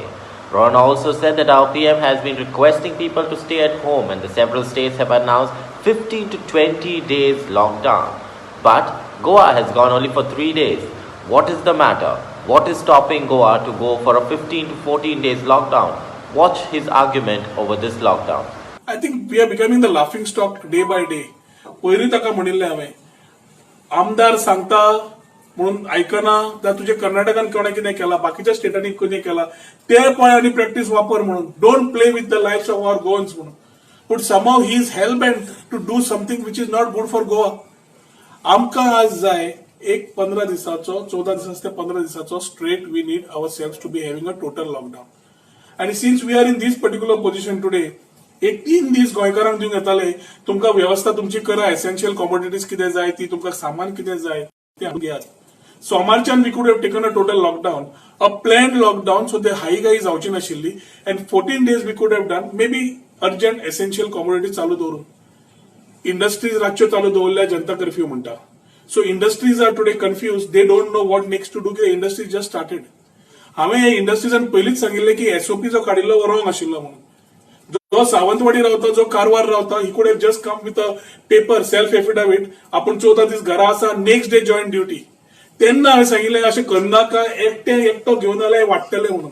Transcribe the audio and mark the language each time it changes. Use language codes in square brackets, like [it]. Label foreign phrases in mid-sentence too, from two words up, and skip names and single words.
[en] Rohan also said that our PM has been requesting people to stay at home and the several states have announced 15 to 20 days lockdown. But Goa has gone only for 3 days. What is the matter? What is stopping Goa to go for a 15 to 14 days lockdown? Watch his argument over this lockdown. I think we are becoming the laughing stock day by day. [kok] पयलीं ताका म्हणिल्लें हांवें, आमदार सांगता म्हणून आयकना जाल्यार तुजे कर्नाटकान कोणें कितें केलां, बाकीच्या स्टेटांनी कितें केलां ते पळय आनी प्रॅक्टीस वापर म्हणून. [en] Don't play with the lifes of our Goans म्हणून. But somehow he is hell bent to do something which is not good for Goa. [kok] आमकां आज जाय एक 15 दिसाचो 14 दिसाचो ते 15 दिसाचो स्ट्रेट [en] we need our selves to be having a total lockdown. [kok] आणि [en] since we are in this particular position today, [kok] एक 3 दीस गोंयकारांक दिवंक येताले तुमकां व्यवस्था तुमची करा, [en] essential commodities [kok] कितें जाय ती, तुमकां सामान कितें जाय ते हाडून घेयात. [en] सोमारच्यान we could have taken a total lockdown, a planned lockdown, सो [kok] ते हाई जावची नाशिल्ली. [en] and 14 days we could have done maybe urgent essential commodities [kok] चालू दवरून. इंडस्ट्रीज रातच्यो चालू दवरल्या जनता कर्फ्यू म्हणटा. [en] So industries are today confuse. They don't know what next to do. Industries just started. [kok] हांवें हे इंडस्ट्रीजान पयलींच सांगिल्लें की एसओपी जो काडिल्लो वो रॉंग आशिल्लो म्हणून. जो सावंतवाडी रावता, जो कारवार रावता, [en] he could have just come with a paper self affidavit, [kok] आपूण 14 दीस घरा आसा, [en] next day join duty. [kok] तेन्ना हांवें सांगिल्लें अशें करनाका, एकटो घेवन जाल्यार वाडटलें म्हणून.